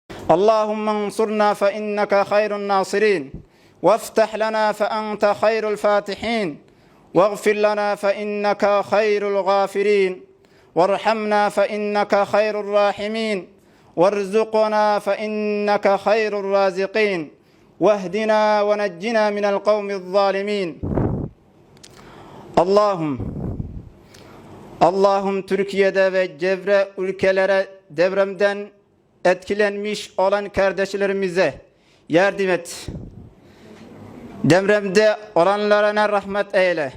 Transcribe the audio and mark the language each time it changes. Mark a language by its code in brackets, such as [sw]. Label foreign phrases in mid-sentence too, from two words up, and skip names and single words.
[ar] اللهم انصرنا فإنك خير الناصرين وافتح لنا فأنت خير الفاتحين واغفر لنا فإنك خير الغافرين وارحمنا فإنك خير الراحمين وارزقنا فإنك خير الرازقين واهدنا ونجنا من القوم الظالمين. [tr] Allah'ım Türkiye'de ve çevre ülkelere depremden etkilenmiş olan kardeşlerimize yardım et. Depremde olanlarına rahmet eyle.